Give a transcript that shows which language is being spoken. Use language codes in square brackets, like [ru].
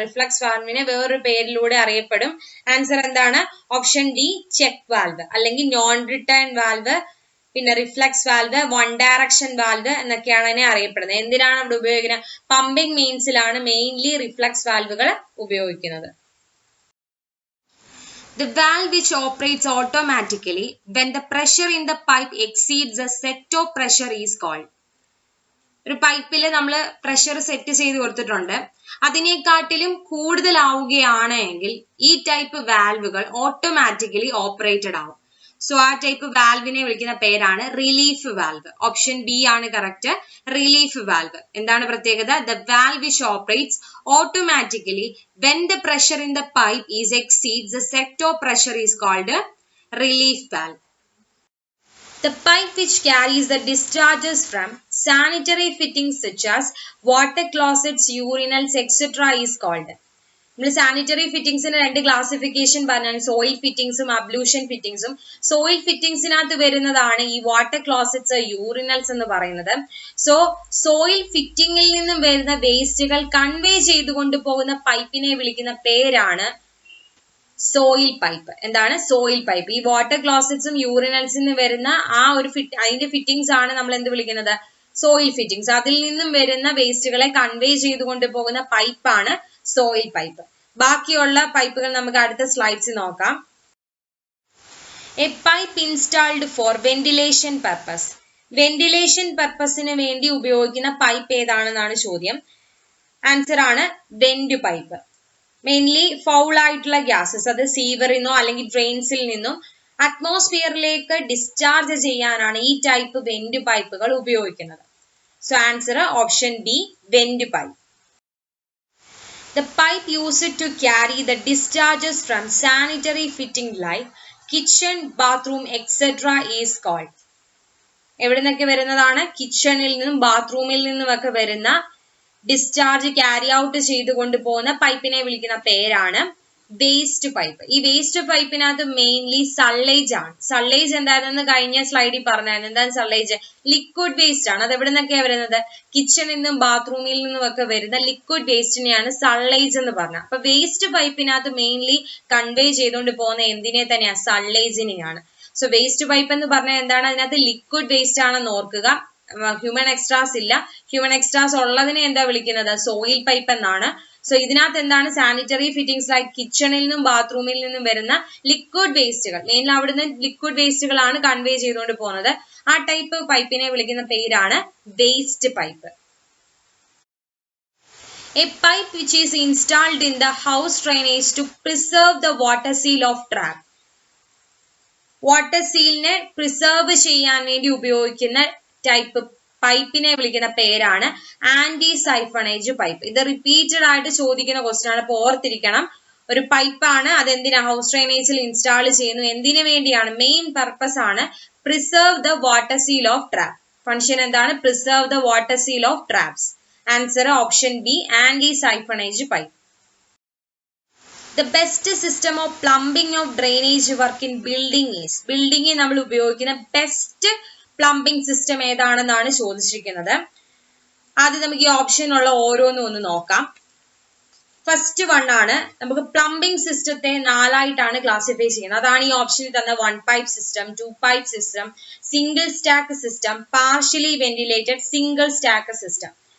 [ml] Reflux വാൽവിനെ വേറൊരു പേരിലൂടെ അറിയപ്പെടും. Answer എന്താണ്? Option D, check valve അല്ലെങ്കിൽ നോൺ റിട്ടേൺ വാൽവ്, പിന്നെ reflux valve, one direction valve എന്നൊക്കെയാണ് അതിനെ അറിയപ്പെടുന്നത്. എന്തിനാണ് അവിടെ ഉപയോഗിക്കുന്നത്? പമ്പിംഗ് മീൻസിലാണ് മെയിൻലി റിഫ്ലക്സ് വാൽവുകൾ ഉപയോഗിക്കുന്നത്. [en] The valve which operates automatically when the pressure in the pipe exceeds the set of pressure is called. [ml] ഒരു പൈപ്പിൽ നമ്മൾ പ്രഷർ സെറ്റ് ചെയ്ത് കൊടുത്തിട്ടുണ്ട്, അതിനെക്കാട്ടിലും കൂടുതലാവുകയാണ് എങ്കിൽ ഈ ടൈപ്പ് വാൽവുകൾ ഓട്ടോമാറ്റിക്കലി ഓപ്പറേറ്റഡ് ആവും. സോ ആ ടൈപ്പ് വാൽവിനെ വിളിക്കുന്ന പേരാണ് റിലീഫ് വാൽവ്. ഓപ്ഷൻ ബി ആണ് കറക്റ്റ്, റിലീഫ് വാൽവ്. എന്താണ് പ്രത്യേകത? [en] The valve which operates automatically when the pressure in the pipe is exceeds the set of pressure is called relief valve. The pipe which carries the discharges from sanitary fittings such as water closets, urinals, etc. is called. [ml] നമ്മൾ sanitary ഫിറ്റിംഗ്സിന് രണ്ട് classification പറഞ്ഞാൽ soil ഫിറ്റിംഗ്സും ablution ഫിറ്റിംഗ്സും. Soil ഫിറ്റിംഗ്സിനകത്ത് വരുന്നതാണ് ഈ water closets, urinals എന്ന് പറയുന്നത്. So soil ഫിറ്റിംഗിൽ നിന്നും വരുന്ന വേസ്റ്റുകൾ കൺവേ ചെയ്തുകൊണ്ട് പോകുന്ന പൈപ്പിനെ വിളിക്കുന്ന പേരാണ് സോയിൽ പൈപ്പ്. എന്താണ്? Soil pipe. ഈ വാട്ടർ ക്ലോസറ്റ്സും യൂറിനൽസിൽ നിന്ന് വരുന്ന ആ ഒരു അതിന്റെ ഫിറ്റിംഗ്സ് ആണ് നമ്മൾ എന്ത് വിളിക്കുന്നത്? Soil fittings. അതിൽ നിന്നും വരുന്ന വേസ്റ്റുകളെ കൺവേ ചെയ്തുകൊണ്ട് പോകുന്ന പൈപ്പാണ് സോയിൽ പൈപ്പ്. ബാക്കിയുള്ള പൈപ്പുകൾ നമുക്ക് അടുത്ത സ്ലൈഡ്സിൽ നോക്കാം. [en] A pipe installed for ventilation purpose. [ml] Ventilation പർപ്പസിന് വേണ്ടി ഉപയോഗിക്കുന്ന പൈപ്പ് ഏതാണെന്നാണ് ചോദ്യം. ആൻസർ ആണ് വെന്റ് പൈപ്പ്. മെയിൻലി ഫൗൾ ആയിട്ടുള്ള ഗ്യാസസ്, അത് സീവറിൽ നിന്നോ അല്ലെങ്കിൽ ഡ്രെയിൻസിൽ നിന്നും അറ്റ്മോസ്ഫിയറിലേക്ക് ഡിസ്ചാർജ് ചെയ്യാനാണ് ഈ ടൈപ്പ് വെന്റ് പൈപ്പുകൾ ഉപയോഗിക്കുന്നത്. So answer option B, went pipe. [en] The pipe used to carry the discharges from sanitary fitting like kitchen, bathroom, etc. is called. [ml] എവിടെ നിന്നൊക്കെ വരുന്നതാണ്? കിച്ചണിൽ നിന്നും ബാത്റൂമിൽ നിന്നുമൊക്കെ വരുന്ന ഡിസ്ചാർജ് ക്യാരി ഔട്ട് ചെയ്തുകൊണ്ട് പോകുന്ന പൈപ്പിനെ വിളിക്കുന്ന പേരാണ് വേസ്റ്റ് പൈപ്പ്. ഈ വേസ്റ്റ് പൈപ്പിനകത്ത് മെയിൻലി സള്ളേജ് ആണ്. സള്ളേജ് എന്താണെന്ന് കഴിഞ്ഞ സ്ലൈഡിൽ പറഞ്ഞായിരുന്നു. എന്താണ് സള്ളേജ്? ലിക്വിഡ് വേസ്റ്റ് ആണ്. അത് എവിടെ നിന്നൊക്കെയാണ് വരുന്നത്? കിച്ചണിൽ നിന്നും ബാത്റൂമിൽ നിന്നും ഒക്കെ വരുന്ന ലിക്വിഡ് വേസ്റ്റിനെയാണ് സള്ളേജ് എന്ന് പറഞ്ഞത്. അപ്പൊ വേസ്റ്റ് പൈപ്പിനകത്ത് മെയിൻലി കൺവേ ചെയ്തുകൊണ്ട് പോകുന്ന എന്തിനെ തന്നെയാണ്? സള്ളേജിനെയാണ്. സോ വേസ്റ്റ് പൈപ്പ് എന്ന് പറഞ്ഞാൽ എന്താണ്? അതിനകത്ത് ലിക്വിഡ് വേസ്റ്റ് ആണെന്ന് ഓർക്കുക. ഹ്യൂമൻ എക്സ്ട്രാസ് ഇല്ല. ഹ്യൂമൻ എക്സ്ട്രാസ് ഉള്ളതിനെ എന്താ വിളിക്കുന്നത്? സോയിൽ പൈപ്പ് എന്നാണ്. സോ ഇതിനകത്ത് എന്താണ്? സാനിറ്ററി ഫിറ്റിംഗ്സ് ലൈക്ക് കിച്ചണിൽ നിന്നും ബാത്റൂമിൽ നിന്നും വരുന്ന ലിക്വിഡ് വേസ്റ്റുകൾ, മെയിൻലി അവിടുന്ന് ലിക്വിഡ് വേസ്റ്റുകളാണ് കൺവേ ചെയ്തുകൊണ്ട് പോകുന്നത്. ആ ടൈപ്പ് പൈപ്പിനെ വിളിക്കുന്ന പേരാണ് waste pipe. [en] A pipe which is installed in the house drainage to preserve the water seal of trap. [ml] Water സീലിനെ preserve ചെയ്യാൻ വേണ്ടി ഉപയോഗിക്കുന്ന ടൈപ്പ് പൈപ്പിനെ വിളിക്കുന്ന പേരാണ് ആന്റി സൈഫണേജ് പൈപ്പ്. ഇത് റിപ്പീറ്റഡ് ആയിട്ട് ചോദിക്കുന്ന ക്വസ്റ്റ്യൻ ആണ്. അപ്പോൾ ഓർത്തിരിക്കണം, ഒരു പൈപ്പാണ്. അതെന്തിനാ ഹൗസ് ഡ്രെയിനേജിൽ ഇൻസ്റ്റാൾ ചെയ്യുന്നു, എന്തിനു വേണ്ടിയാണ്? മെയിൻ പർപ്പസ് ആണ് [en] Preserve the water seal of trap. [ml] Function എന്താണ്? [en] Preserve the water seal of traps. [ml] Answer option B, anti siphonage pipe. [en] The best system of plumbing of drainage work in building is. [ml] ബിൽഡിംഗിൽ നമ്മൾ ഉപയോഗിക്കുന്ന best plumbing system ഏതാണെന്നാണ് ചോദിച്ചിരിക്കുന്നത്. ആദ്യം നമുക്ക് ഈ ഓപ്ഷനുള്ള ഓരോന്നും ഒന്ന് നോക്കാം. ഫസ്റ്റ് വൺ ആണ്, നമുക്ക് പ്ലംബിംഗ് സിസ്റ്റത്തെ 4 ആയിട്ടാണ് ക്ലാസിഫൈ ചെയ്യുന്നത്. അതാണ് ഈ ഓപ്ഷനിൽ തന്ന 1 pipe system, 2 pipe system, single stack system, partially ventilated single stack system.